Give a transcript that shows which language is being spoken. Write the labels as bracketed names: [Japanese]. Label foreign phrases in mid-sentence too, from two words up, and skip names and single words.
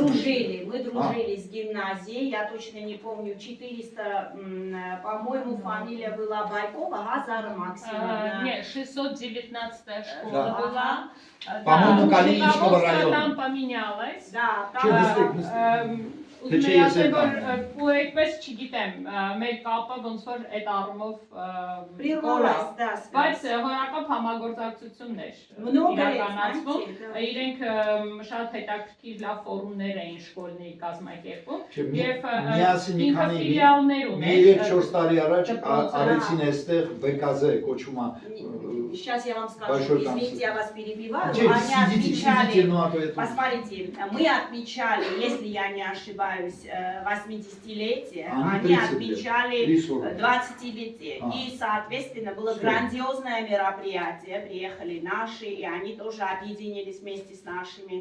[Russian] дружили с гимназией, я точно не помню, 400, по-моему, фамилия была Байкова, Газара Максимовна. Нет, 619-я школа Да. была. По-моему, Да, Калининского руководство района. там поменялось. Да, Чем там, быстрее? [Armenian] Ուզում Թե չէ, եմ ես ասել, էլ որ կամ։ ու այդպես չգիտեմ, մեր կապը ոնց որ այդ առումով [Russian] прервалась, да, [Armenian] բայց [Russian] связь. [Armenian] հորակապ համագործակցություններ [Russian] Много лет, [Armenian] իրականացվում, [Russian] знаете, да. [Armenian] իրենք շատ հետաքրքիր լավ ֆորումներ էին շկոլների կազմակերպում եւ Միասին մի ինքը քանի ֆիլիալներ մի 3-4 ուներ տարի առաջ դպրոցը, արեցին այստեղ ԲԿԶ կոչումը։ [Russian] Сейчас я вам скажу, Большой извините, я вас перебиваю. Сидите, Они отмечали, ну а то это... посмотрите, мы отмечали, если я не ошибаюсь, 80-летие, Они они 30 лет, отмечали 30. 20-летие. А. И, соответственно, было Всё. грандиозное мероприятие, приехали наши, и они тоже объединились вместе с нашими.